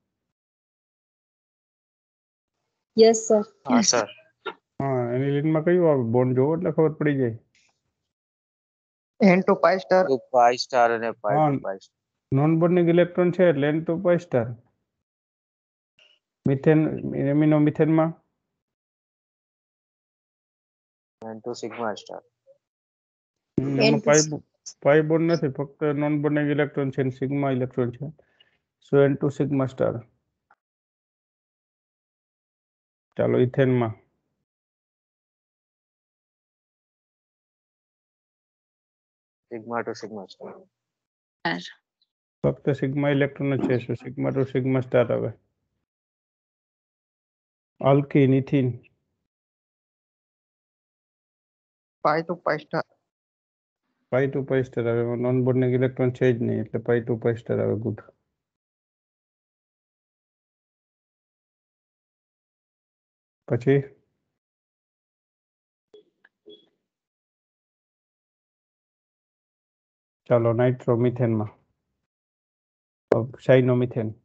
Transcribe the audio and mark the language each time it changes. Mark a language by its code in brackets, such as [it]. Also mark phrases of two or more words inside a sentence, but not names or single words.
[en] Yes, sir. [gu] હા સર. હા, એનિલિનમાં કયું આવે? બોન્ડ જોવો એટલે ખબર પડી જાય. [en] n to pi star. To pi star અને pi [gu] હા. [en] to pi star. non bonding electron [gu] છે એટલે [en] n2 pi star. [gu] મિથેન, એમિનો મિથેનમાં [en] N to sigma star. [gu] એમાં [en] pi bond [gu] નથી, ફક્ત [en] non bonding electron [gu] છે, [en] sigma electron [gu] છે. સો [en] n2 sigma star. [gu] ચાલો ઇથેનમાં [en] sigma to sigma star. [gu] ફક્ત [en] sigma electron [gu] જ છે, [en] so sigma to sigma star [gu] આવે. આલ્કીન, ઇથિન, [en] pi to pi star. pi to pi star [gu] આવે. [en] non bonding electron [gu] છે જ નહીં, એટલે [en] pi to pi star [gu] આવે. ગુડ. પછી ચાલો નાઇટ્રોમિથેનમાં સાઇનોમિથેન.